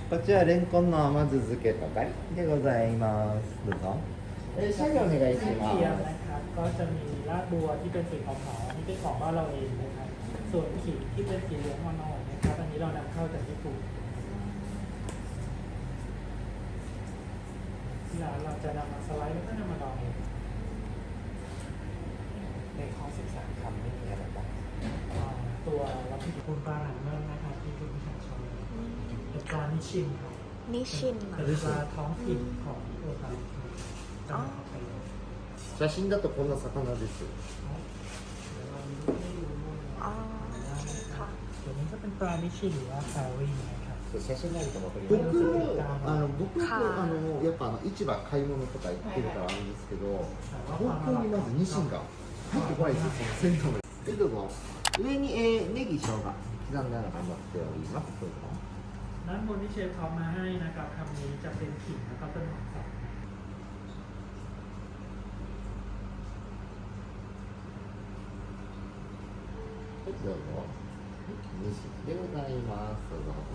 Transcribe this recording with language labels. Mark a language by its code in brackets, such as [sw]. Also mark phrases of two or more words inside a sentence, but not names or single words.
[ja] こちらレンコンの甘酢漬けとかでございます。どうぞ。シャリお願いしま [th] เทียม [ja] す。 [th] นะครับก็จะมีรากบัวที่เป็นสีขาวๆอันนี้เป็นของบ้านเราเองนะครับส่วนขิงที่เป็นสีเหลืองอ่อนๆนะครับอันนี้เรานำเข้าจากญี่ปุ่นที่ร้านเราจะนำมาสไลด์แล้วก็นำมาดองเอง ในข้อ13คำไม่มีอะไรบ้าง ตัววัตถุดิบปลาหนังเมืองนะครับที่คุณผู้ชมชอบเป็นปลานิชินครับ นิชินเหรอ เป็นปลาท้องถิ่นของโอซาจังหวัดฮอกไกโด [ja] 写真だとこんな魚です。 [th] อ๋อค่ะ ตัวนี้ก็เป็นปลานิชินหรือว่าคารีนะครับ [ja] 写真があると分かります。僕やっぱ市場買い物とか行ってるからあれですけど、東京にまずニシンが入ってこないですよ。鮮度が。どうぞ。上に、ネギ、生姜刻んだのが乗っております。どうぞ。 [th] ด้านบนที่เชฟเขามาให้นะครับคำนี้จะเป็นขิงแล้วก็ต้นหอมสับ [ja] どうぞ。ニシンでございます。どうぞ。